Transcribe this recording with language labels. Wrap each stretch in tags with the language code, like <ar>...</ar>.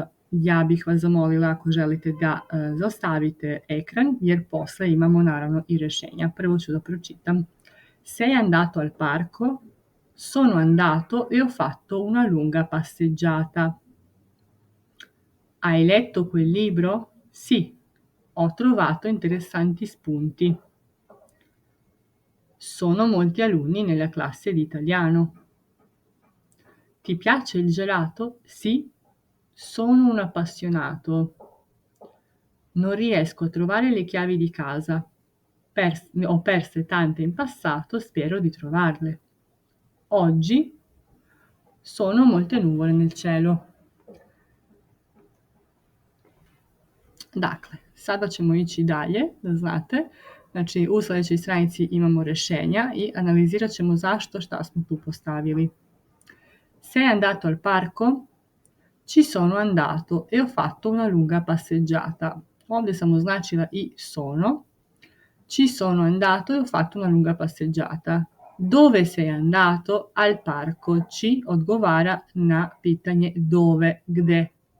<sr>Ja bih vas zamolila ako želite da zaustavite ekran, jer posle imamo naravno i rešenja. Prvo ću da pročitam.</sr> <it>Sei andato al parco? Sono andato e ho fatto una lunga passeggiata. Hai letto quel libro? Sì, ho trovato interessanti spunti. Sono molti alunni nella classe di italiano. Ti piace il gelato? Sì, sono un appassionato. Non riesco a trovare le chiavi di casa. Ne ho perse tante in passato, spero di trovarle. Oggi sono molte nuvole nel cielo.</it> <sr>Dakle, sada ćemo ići dalje, da znate. Znači, u sledećoj stranici imamo rešenja i analizirat ćemo zašto, šta smo tu postavili.</sr> <it>Sei andato al parco? Ci sono andato e ho fatto una lunga passeggiata.</it> <sr>Ovdje sam označila i</sr> <it>sono. Ci sono andato e ho fatto una lunga passeggiata. Dove sei andato? Al parco.</it> <sr>Ci odgovara na pitanje dove, gde.</sr>